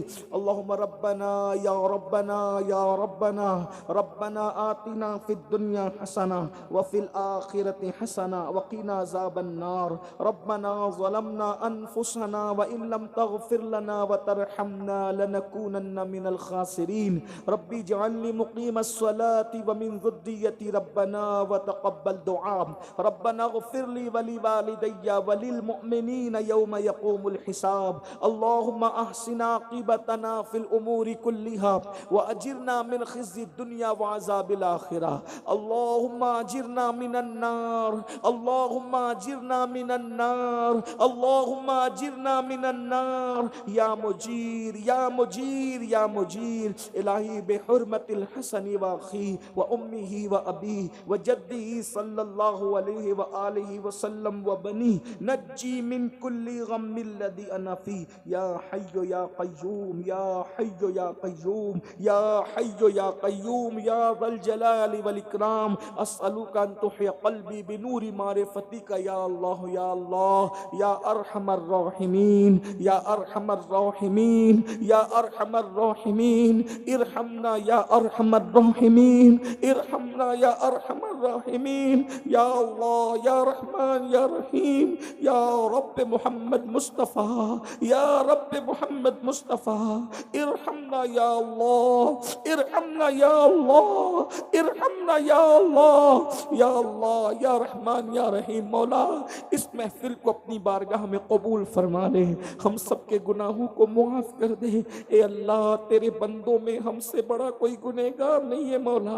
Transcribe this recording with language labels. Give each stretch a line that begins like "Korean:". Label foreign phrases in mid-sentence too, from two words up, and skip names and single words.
Arabic: اللهم ربنا يا ربنا يا ربنا، ربنا آتنا في الدنيا حسنة وفي الآخرة حسنة وقنا عذاب النار. ربنا ظلمنا أنفسنا وإن لم تغفر لنا وترحمنا لنكونن من الخاسرين. رب اجعلني مقيم الصلاة ومن ذريتي ربنا وتقبل دعاء. ربنا اغفر لي ولوالدي وللمؤمنين يوم يقوم الحساب. اللهم أحسن عاقبتنا في الأمور كلها وأجرنا من خزي الدنيا وعذاب الآخرة. اللهم أجرنا من النار، اللهم أجرنا من النار، اللهم أجرنا من النار. يا مجير يا مجير يا مجير. إلهي بحرمة الحسن وأخي وأمه وأبي وجدي صلى الله عليه وآله وسلم وبني نجني من كل غم الذي أنا فيه. يا حي يا قيوم يا حي يا قيوم يا حي يا قيوم يا ذا الجلال جلالي والإكرام أسألك أن تحيي قلبي بنور معرفتك يا الله يا الله يا أرحم الراحمين يا أرحم الراحمين يا أرحم الراحمين ارحمنا يا أرحم الراحمين ارحمنا يا أرحم الراحمين يا الله يا رحمن يا رحيم يا رب محمد مصطفى يا رب محمد مصطفى ارحمنا يا الله ارحمنا يا الله ارحمنا يا الله يا الله يا رحمن يا رحيم.
Urdu: مولا اس محفل کو اپنی بارگاہ میں قبول فرما لے، ہم سب کے گناہوں کو معاف کر دے. اے اللہ تیرے بندوں میں ہم سے بڑا کوئی گناہگار نہیں ہے مولا.